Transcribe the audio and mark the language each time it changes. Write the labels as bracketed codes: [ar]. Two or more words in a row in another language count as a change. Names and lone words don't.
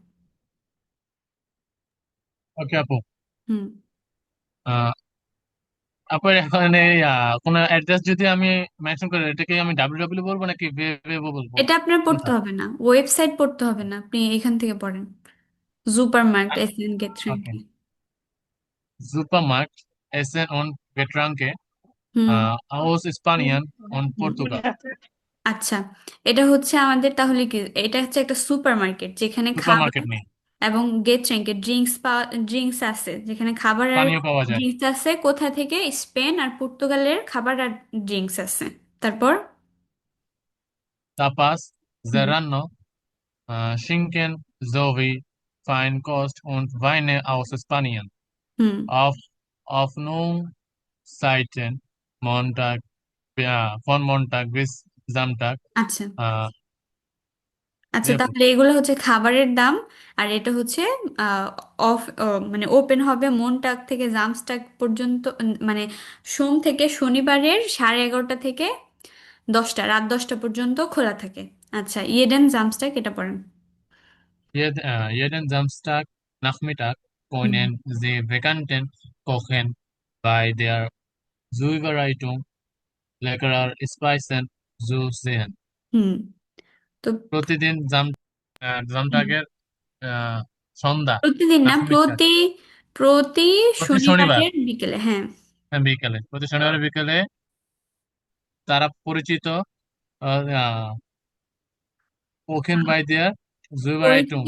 [bn] ওকে আপু। হুম। আহ, আপনার এখানে কোনো অ্যাড্রেস যদি আমি মেনশন করি, এটাকে আমি ডাব্লিউ বলবো নাকি ওয়েবো বলবো? এটা আপনার পড়তে কোনটা? হবে না, ওয়েবসাইট পড়তে হবে না, আপনি এখান থেকে পড়েন। [de] Supermarkt Essen [bn] ওকে। গেট্রেনকে। [de] Supermarkt essen und Getränke [bn] হুম। [de] aus Spanien und [bn] হুম। Portugal. আচ্ছা, এটা হচ্ছে আমাদের তাহলে কি, এটা হচ্ছে একটা সুপার মার্কেট যেখানে খাবার সুপারমার্কেট নেই, এবং গেট্রেনকে ড্রিঙ্কস আছে, যেখানে খাবার আর পানীয় পাওয়া যায়। ড্রিঙ্কস আছে। কোথা থেকে? স্পেন আর পর্তুগালের খাবার আর ড্রিঙ্কস আছে। তারপর? Tapas, হুম। [de] Serrano, Schinken sowie Feinkost und Weine aus Spanien. [bn] হুম। [de] Auf Öffnungszeiten Montag, von Montag bis Samstag. [bn] আচ্ছা। আহ, জি আচ্ছা, আপু। তাহলে এগুলো হচ্ছে খাবারের দাম। আর এটা হচ্ছে আহ, অফ মানে ওপেন হবে মনটাক থেকে জামস্টাক পর্যন্ত, মানে সোম থেকে শনিবারের 11:30 থেকে 10টা, রাত 10টা পর্যন্ত খোলা থাকে। আচ্ছা, [de] Jeden Samstag [bn] এটা পড়েন। [de] Jeden Samstag Nachmittag [bn] হুম। [de] können Sie Bekannten kochen bei der Zubereitung leckerer Speisen zu sehen. [bn] হুম। তো প্রতিদিন হুম, জামটাকের আহ, সন্ধ্যা প্রতিদিন না, নাহমিত্তার প্রতি প্রতি প্রতি শনিবার, শনিবারের বিকেলে, হ্যাঁ। বিকেলে, প্রতি শনিবার বিকেলে তারা পরিচিত [de] kochen bei der Zubereitung